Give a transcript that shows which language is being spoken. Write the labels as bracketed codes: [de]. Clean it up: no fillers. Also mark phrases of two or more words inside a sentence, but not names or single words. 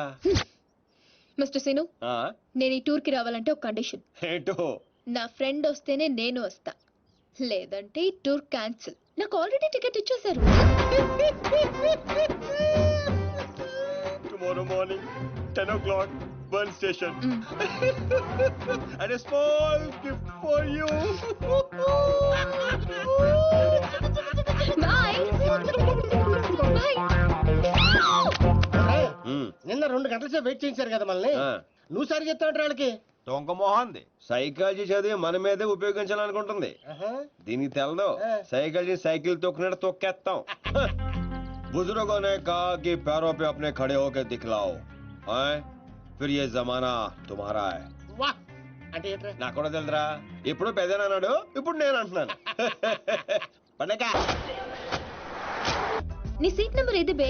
[te] మిస్టర్ సీను, నేను ఈ టూర్ కి రావాలంటే ఒక కండిషన్. ఏంటో? నా ఫ్రెండ్ వస్తేనే నేను వస్తా, లేదంటే ఈ [en] tour cancel. [te] నాకు ఆల్రెడీ టికెట్ ఇచ్చేశారు. [en] tomorrow morning 10 o'clock 1 station. And a small gift for you. bye bye. [te] నిన్న 2 గంటల సేపు వెయిట్ చేయించారు కదా మనల్ని. నువ్వు సరిగ్గా చెప్తావు వాళ్ళకి. దొంగ మొహంది సైకాలజీ చదివి మన మీదే ఉపయోగించాలనుకుంటుంది. దీనికి తెలదు [en] psychology cycle [te] తొక్కినట్టు తొక్కేస్తాం. [hi] बुजुर्गों ने कहा कि पैरों पे अपने खड़े होकर दिखलाओ, हैं? फिर ये जमाना तुम्हारा है. [te] వాహ్ అంటే ఏంట్రా? నాకు కూడా తెలుదురా. ఇప్పుడు పెద్దనన్నాడు, ఇప్పుడు నేను అంటున్నాను. పండగ నీ [en] seat number [te] ఏది బే?